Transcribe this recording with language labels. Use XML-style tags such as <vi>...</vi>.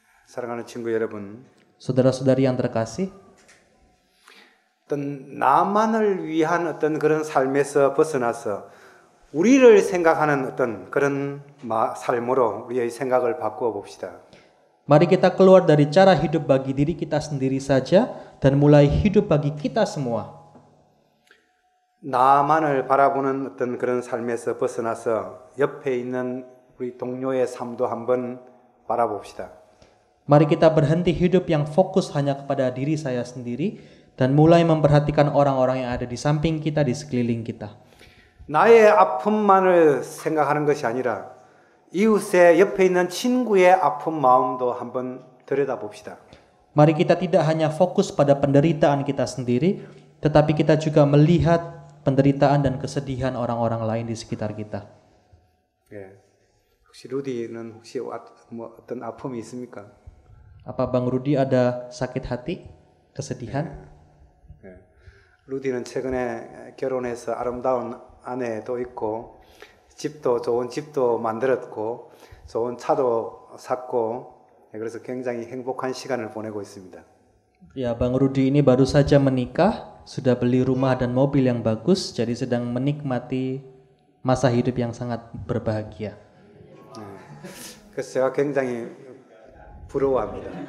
<ko>사랑하는 친구 여러분,</ko> <id>Saudara-saudari yang terkasih,</id> <ko>어떤 나만을 위한 어떤 그런 삶에서 벗어나서 우리를 생각하는 어떤 그런 삶으로 우리의 생각을 바꾸어 봅시다.</ko> <id>mari kita keluar dari cara hidup bagi diri kita sendiri saja dan mulai hidup bagi kita semua.</id> <ko>나만을 바라보는 어떤 그런 삶에서 벗어나서 옆에 있는 우리 동료의 삶도 한번 바라봅시다.</ko> <id>Mari kita berhenti hidup yang fokus hanya kepada diri saya sendiri dan mulai memperhatikan orang-orang yang ada di samping kita, di sekeliling kita.</id> <ko>나의 아픔만을 생각하는 것이 아니라 이웃의 옆에 있는 친구의 아픈 마음도 한번 들여다봅시다.</ko> <id>Mari kita tidak hanya fokus pada penderitaan kita sendiri, tetapi kita juga melihat penderitaan dan kesedihan orang-orang lain di sekitar kita.</id> <ko>예. 혹시 루디는 혹시 어떤 아픔이 있습니까?</ko> <id>Apa Bang Rudi ada sakit hati, kesedihan?</id> <ko>예. 루디는 최근에 결혼해서 아름다운 아내도 있고 좋은 집도 만들었고 좋은 차도 샀고 그래서 굉장히 행복한 시간을 보내고 있습니다.</ko> <id>Ya, Bang Rudi ini baru saja menikah, sudah beli rumah dan mobil yang bagus, jadi sedang menikmati masa hidup yang sangat berbahagia.</id> <ko>그래서 제가 굉장히 부러워합니다.</ko>